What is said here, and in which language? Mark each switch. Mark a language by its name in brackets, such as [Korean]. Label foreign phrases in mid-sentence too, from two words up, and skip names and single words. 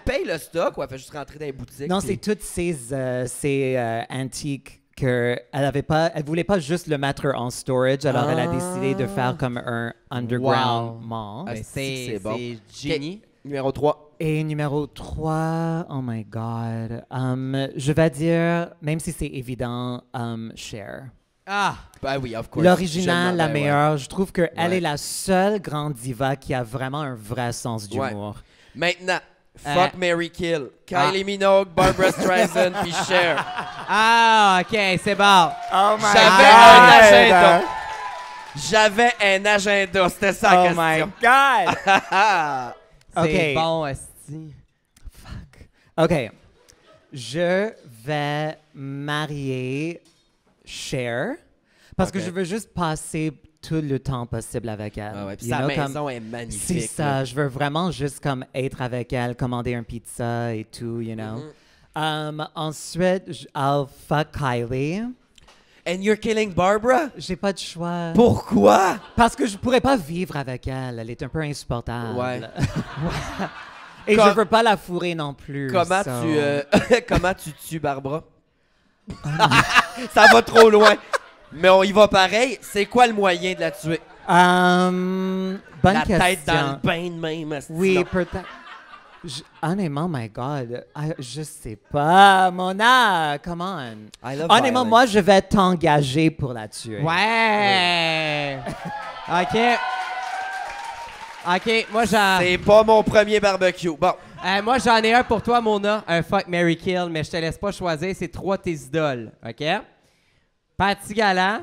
[French] qu'elle paye le stock ou elle fait juste rentrer dans les boutiques? Non, puis- c'est toutes ces antiques elle voulait pas juste le mettre en storage, alors elle a décidé de faire comme un underground Wow. mall. Ah, Ben, c'est c'est bon. génie. Numéro 3. Et numéro 3, [English] oh my God, [French] je vais dire, même si c'est évident, Cher. Ah! Ben oui, [English] of course. [French] L'original, la Ben ouais. meilleure. Je trouve qu'elle Ouais. est la seule grande diva qui a vraiment un vrai sens d'humour. Maintenant, [English] fuck, Mary Kill. Ah. [French] Kylie Minogue, Barbra Streisand, puis Cher. Ah, OK, c'est bon. Oh J'avais un agenda. J'avais un agenda, c'était ça la Oh question. [English] my God! [French] C'est OK. bon, esti. OK. Je vais marier Cher parce que OK. je veux juste passer tout le temps possible avec elle. Ah ouais, puis [English] You [French] sa [English] know, [French] comme- maison est magnifique. C'est ça. là. Je veux vraiment juste comme être avec elle, commander un pizza et tout, [English] you know. [French] Ensuite, [English] I'll fuck Kylie. And you're killing Barbara? [French] J'ai pas de choix. Pourquoi? Parce que je pourrais pas vivre avec elle. Elle est un peu insupportable. Ouais. Et Comme- je veux pas la fourrer non plus. Comment so- comment tu tues Barbara? Ça va trop loin. Mais on y va pareil. C'est quoi le moyen de la tuer? Bonne La question. tête dans le bain de même. asti, Oui, non. peut-être. Honnêtement, [English] my God, [French] je sais pas, [English] Mona, come on. I love [French] Honnêtement, [English] violence. [French] moi, je vais t'engager pour la tuer. Ouais! OK. OK, moi j'en... C'est pas mon premier barbecue. Bon. Moi, j'en ai un pour toi, Mona. Un [English] fuck, Mary Kill, [French] mais je te laisse pas choisir. C'est 3 tes idoles, OK? Patty Gallant,